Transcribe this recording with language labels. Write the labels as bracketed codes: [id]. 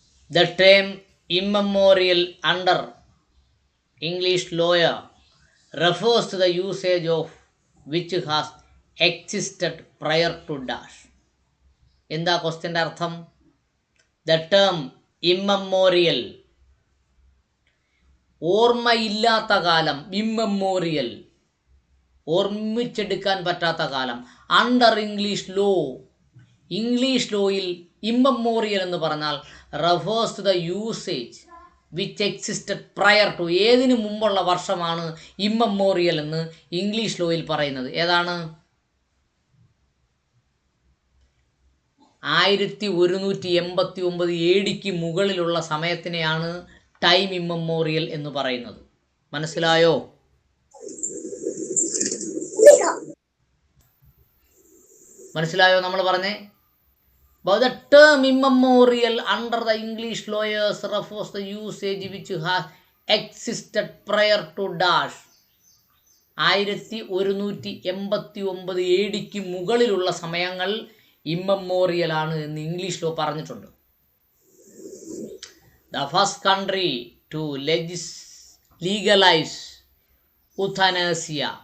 [en] The term immemorial under English lawyer refers to the usage of which has existed prior to dash. [ml] എന്താ ക്വസ്റ്റ്യൻ്റെ അർത്ഥം? [en] The term immemorial, [ml] ഓർമ്മയില്ലാത്ത കാലം. ഇമ്മമോറിയൽ, ഓർമ്മിച്ചെടുക്കാൻ പറ്റാത്ത കാലം. [en] under English law, English ലോയിൽ immemorial [ml] എന്ന് പറഞ്ഞാൽ [en] Refers to the usage which existed prior to. [ml] ഏതിനു മുമ്പുള്ള വർഷമാണ് ഇമ്മമോറിയൽ എന്ന് ഇംഗ്ലീഷ് ലോയിൽ പറയുന്നത്? ഏതാണ്? 1189 AD മുകളിലുള്ള സമയത്തിനെയാണ് ടൈം ഇമ്മമോറിയൽ എന്ന് പറയുന്നത്. മനസ്സിലായോ? മനസ്സിലായോ നമ്മൾ പറഞ്ഞേ? [en] But the term immemorial under the English lawyers refers to the usage which has existed prior to dash. [ml] 1189 AD മുകളിലുള്ള സമയങ്ങൾ ഇമ്മമോറിയൽ ആണ് എന്ന് ഇംഗ്ലീഷ് ലോ പറഞ്ഞിട്ടുണ്ട്. [en] The first country to legalize euthanasia.